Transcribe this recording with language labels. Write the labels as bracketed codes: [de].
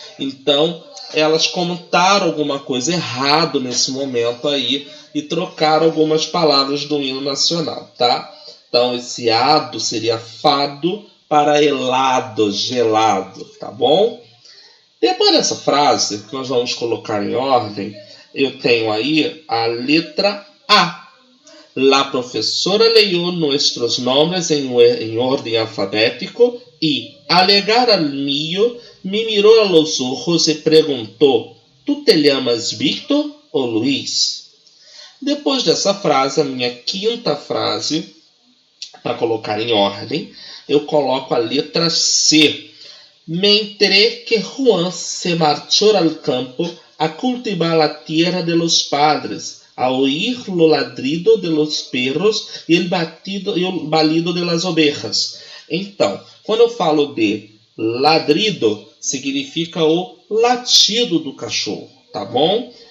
[pt] Então, elas comentaram alguma coisa errado nesse momento aí e trocaram algumas palavras do hino nacional, tá? Então, esse ado seria fado para helado, gelado, tá bom? Depois dessa frase, que nós vamos colocar em ordem, eu tenho aí a letra A. [es] La professora leyó nuestros nombres en orden alfabético y, al llegar al mío, me miró a los ojos y preguntó: ¿Tú te llamas Victor ou Luiz? [pt] Depois dessa frase, a minha quinta frase, para colocar em ordem, eu coloco a letra C. [es] Me enteré que Juan se marchó al campo a cultivar la tierra de los padres, a oír lo ladrido de los perros e el balido de las ovejas. [pt] Então, quando eu falo de ladrido, significa o latido do cachorro, tá bom?